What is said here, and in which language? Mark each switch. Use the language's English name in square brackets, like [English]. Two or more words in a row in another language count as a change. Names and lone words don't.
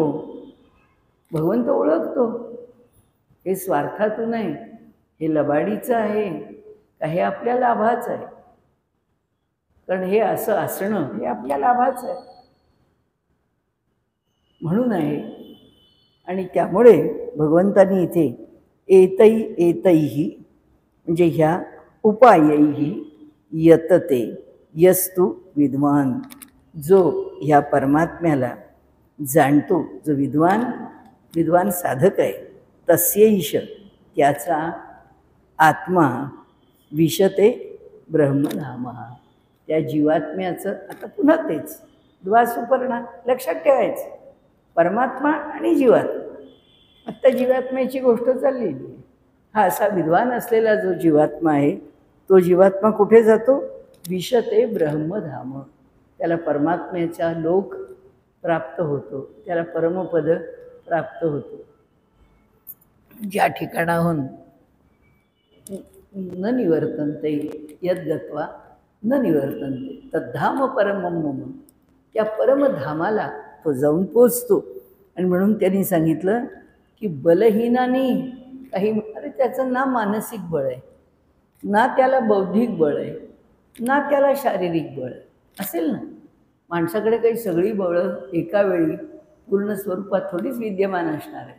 [Marathi] भगवंत ओळखतो हे स्वार्थातून आहे, हे लबाडीचं आहे का हे आपल्या लाभाचं आहे. कारण हे असं असणं हे आपल्या लाभाचं आहे म्हणून आहे. आणि त्यामुळे भगवंतांनी इथे एतैही म्हणजे ह्या [Sanskrit] उपायैही यतते यस्तु विद्वान, [Marathi] जो ह्या परमात्म्याला जाणतो, जो विद्वान साधक आहे, तस्यैष त्याचा आत्मा [Sanskrit] विशते ब्रह्मधाम. [Marathi] त्या जीवात्म्याचं आता पुन्हा तेच द्वासुपर्णा लक्षात ठेवायचं. परमात्मा आणि जीवात्मा. आत्ता जीवात्म्याची गोष्ट चाललेली आहे. हा असा विद्वान असलेला जो जीवात्मा आहे तो जीवात्मा कुठे जातो? [Sanskrit] विशते ब्रह्मधाम. [Marathi] त्याला परमात्म्याचा लोक प्राप्त होतो, त्याला परमपद प्राप्त होतो. ज्या ठिकाणाहून [Sanskrit] न निवर्तन्ते यद्गत्वा न निवर्तन्ते तद्धाम परमं मम, [Marathi] त्या परमधामाला तो जाऊन पोचतो. आणि म्हणून त्यांनी सांगितलं की बलहीनानी काही, अरे त्याचं ना मानसिक बळ आहे, ना त्याला बौद्धिक बळ आहे, ना त्याला शारीरिक बळ आहे. असेल ना, माणसाकडे काही सगळी बळं एका वेळी पूर्ण स्वरूपात थोडीच विद्यमान असणार आहे.